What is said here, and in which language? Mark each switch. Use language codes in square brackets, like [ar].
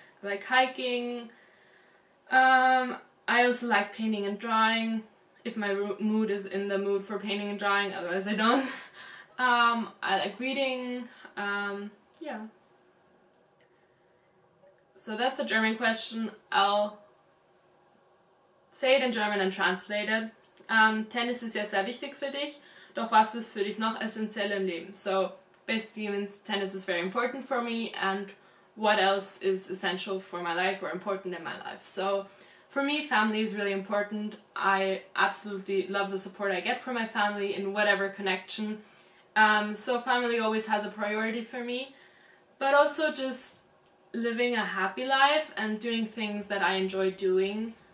[en] I like hiking. I also like painting and drawing, if my mood is in the mood for painting and drawing, otherwise I don't. I like reading, yeah. So that's a German question. I'll say it in German and translate it. [de] Tennis ist ja sehr wichtig für dich, doch was ist für dich noch essentiell im Leben? [en] So basically means tennis is very important for me, and what else is essential for my life or important in my life. So for me, family is really important. I absolutely love the support I get from my family in whatever connection. So family always has a priority for me, but also just living a happy life and doing things that I enjoy doing.